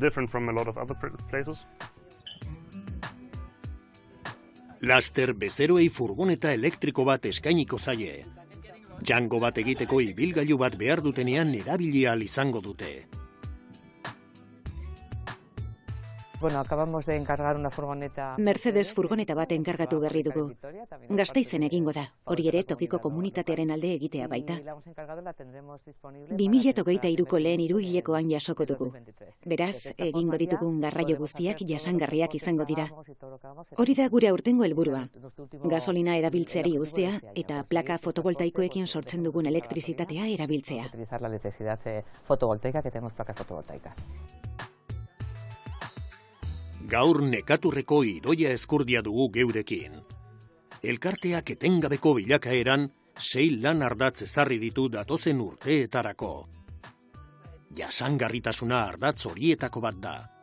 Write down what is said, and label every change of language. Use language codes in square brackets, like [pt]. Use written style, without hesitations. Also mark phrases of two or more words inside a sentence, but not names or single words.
[eu] Laster bezeroei furgoneta elektriko bat eskainiko zaie. Jango bat egiteko ibilgailu bat behar dutenean erabili ahal izango dute. [es] Bueno, acabamos de encargar una furgoneta. [eu] Mercedes furgoneta bat enkargatu berri dugu. Gasteizen egingo da, hori ere tokiko komunitatearen alde egitea baita. 2023ko lehen hiruhilekoan jasoko dugu. Beraz, egingo ditugun garraio guztiak jasangarriak izango dira. Hori da gure aurtengo helburua. Gasolina erabiltzeari uztea eta plaka fotovoltaikoekin sortzen dugun elektrizitatea erabiltzea. [es] Utilizar la electricidad fotovoltaica, que tenemos placas fotovoltaicas. [eu] Gaur nekaturreko Idoia Ezkurdia dugu geurekin. Elkarteak etengabeko bilakaeran 6 lan ardatz ezarri ditu datozen urteetarako. Jasangarritasuna ardatz horietako bat da.